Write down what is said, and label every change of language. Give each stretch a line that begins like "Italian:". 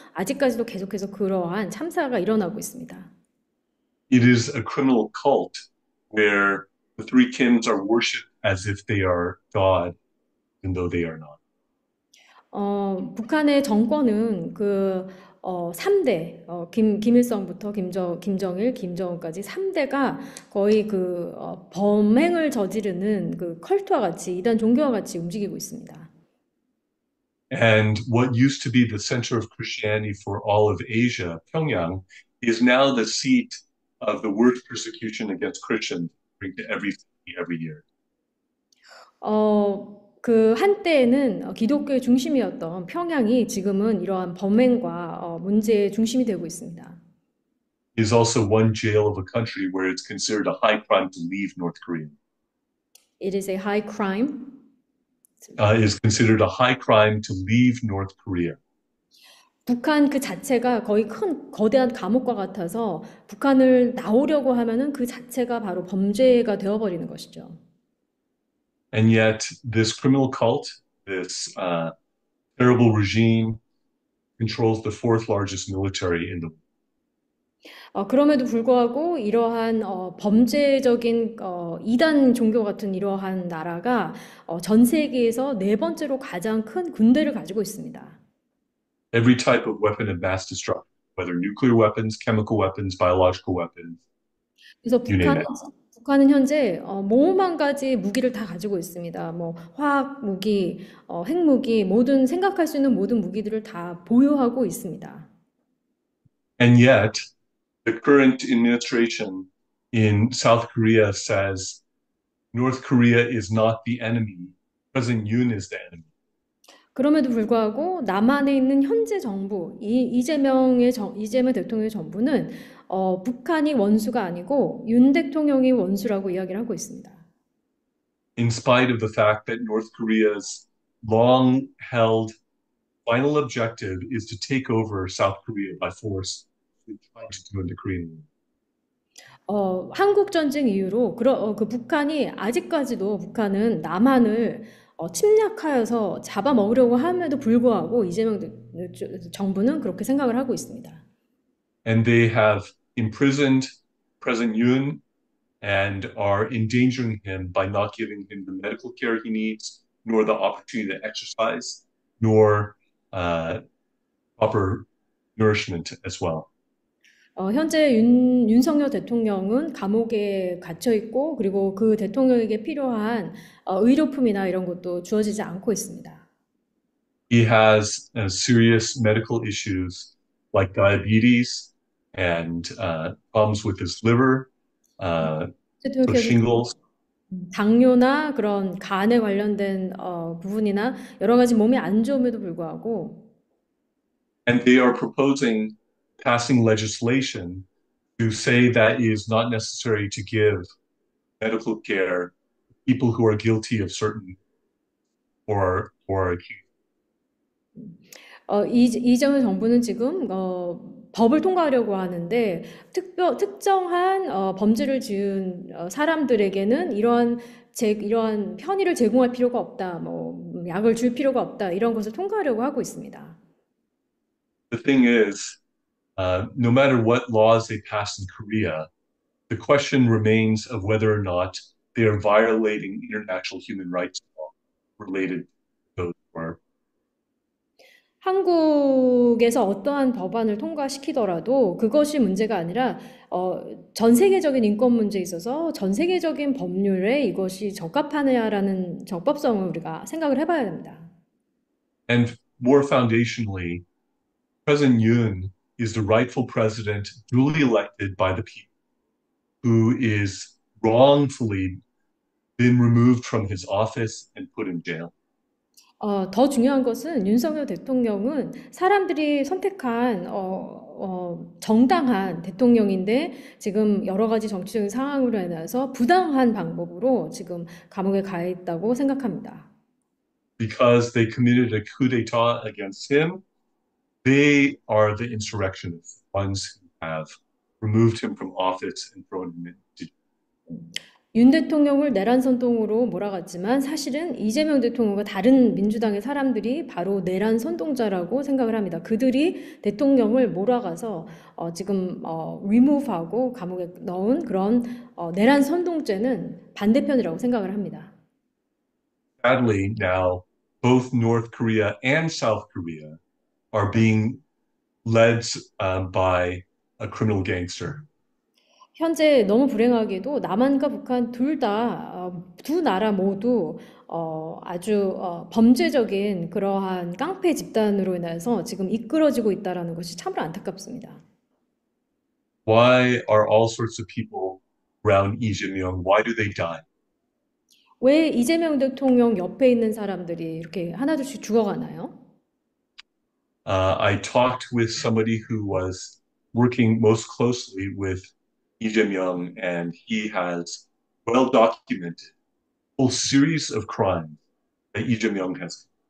Korean: 아직까지도 계속해서 그러한 참사가 일어나고 있습니다.
English: It is a criminal cult where the three Kims are worshipped as if they are God, even though they are not.
Korean: 북한의 정권은 3대, 김일성부터 김정일, 김정은까지 3대가 거의 범행을 저지르는 그 컬트와 같이, 이단 종교와 같이 움직이고 있습니다.
English: And what used to be the center of Christianity for all of Asia, Pyongyang, is now the seat of the worst persecution against Christians to every city every year.
Korean: 그 한때에는 기독교의 중심이었던 평양이 지금은 이러한 범행과 문제의 중심이 되고 있습니다.
English: It is also one jail of a country where it's considered a high crime to leave North Korea. It is a high crime. It is considered a high crime to leave North Korea.
Korean: 북한 그 자체가 거의 거대한 감옥과 같아서 북한을 나오려고 하면은 그 자체가 바로 범죄가 되어버리는 것이죠.
English: And yet, this criminal cult, this terrible regime, controls the fourth largest military in the world.
Korean: 그럼에도 불구하고 이러한 범죄적인 이단 종교 같은 이러한 나라가 전 세계에서 네 번째로 가장 큰 군대를 가지고 있습니다.
English: Every type of weapon of mass destruction, whether nuclear weapons, chemical weapons, biological weapons,
Korean: 그래서
English: you name it.
Korean: 북한은 현재 모험한 가지 무기를 다 가지고 있습니다. 뭐 화학 무기, 핵무기, 모든 생각할 수 있는 모든 무기들을 다 보유하고 있습니다.
English: And yet, the current administration in South Korea says North Korea is not the enemy. President Yoon is the enemy.
Korean: 그럼에도 불구하고 남한에 있는 현재 정부, 이재명 대통령의 정부는 북한이 원수가 아니고 윤 대통령이 원수라고 이야기를 하고 있습니다.
English: In spite of the fact that North Korea's long held final objective is to take over South Korea by force, trying to do in the Korean War.
Korean: 한국 전쟁 이후로 그 북한이 아직까지도 북한은 남한을 침략하여서 잡아먹으려고 함에도 불구하고 정부는 그렇게 생각을 하고 있습니다.
English: And they have imprisoned President Yoon and are endangering him by not giving him the medical care he needs, nor the opportunity to exercise, nor proper nourishment as well.
Korean: 현재 윤석열 대통령은 감옥에 갇혀 있고, 그리고 그 대통령에게 필요한 의료품이나 이런 것도 주어지지 않고 있습니다.
English: He has serious medical issues like diabetes and problems with his liver, so
Korean: 대통령께서
English: shingles.
Korean: 당뇨나 그런 간에 관련된 부분이나 여러 가지 몸이 안 좋음에도 불구하고
English: And they are proposing passing legislation to say that it is not necessary to give medical care to people who are guilty of certain or accused.
Korean: 이재명 정부는 지금 법을 통과하려고 하는데 특정한 범죄를 지은 사람들에게는 이러한 편의를 제공할 필요가 없다, 뭐 약을 줄 필요가 없다 이런 것을 통과하려고 하고 있습니다.
English: The thing is, no matter what laws they pass in Korea, the question remains of whether or not they are violating international human rights law related to those who are.
Korean: 한국에서 어떠한 법안을 통과시키더라도 그것이 문제가 아니라 전 세계적인 인권 문제에 있어서 전 세계적인 법률에 이것이 적합하느냐라는 적법성을 우리가 생각을 해봐야 됩니다.
English: And more foundationally, President Yoon is the rightful president duly elected by the people who is wrongfully been removed from his office and put in jail.
Korean: 더 중요한 것은 윤석열 대통령은 사람들이 선택한 정당한 대통령인데 지금 여러 가지 정치적인 상황으로 인해서 부당한 방법으로 지금 감옥에 가 있다고 생각합니다.
English: Because they committed a coup d'etat against him, they are the insurrectionists, the ones who have removed him from office and thrown him into.
Korean: 윤 대통령을 내란 선동으로 몰아갔지만 사실은 이재명 대통령과 다른 민주당의 사람들이 바로 내란 선동자라고 생각을 합니다. 그들이 대통령을 몰아가서 지금
English: remove
Korean: 하고 감옥에 넣은 그런 내란 선동죄는 반대편이라고 생각을 합니다.
English: Sadly, now both North Korea and South Korea are being led by a criminal gangster.
Korean: 현재 너무 불행하게도 남한과 북한 두 나라 모두 아주 범죄적인 그러한 깡패 집단으로 인해서 지금 이끌어지고 있다는 것이 참으로 안타깝습니다.
English: Why are all sorts of people around Lee Jae-myung? Why do they die?
Korean: 왜 이재명 대통령 옆에 있는 사람들이 이렇게 하나둘씩 죽어가나요?
English: I talked with somebody who was working most closely with Lee Jae-myung, and he has well documented a whole series of crimes that Lee Jae-myung has.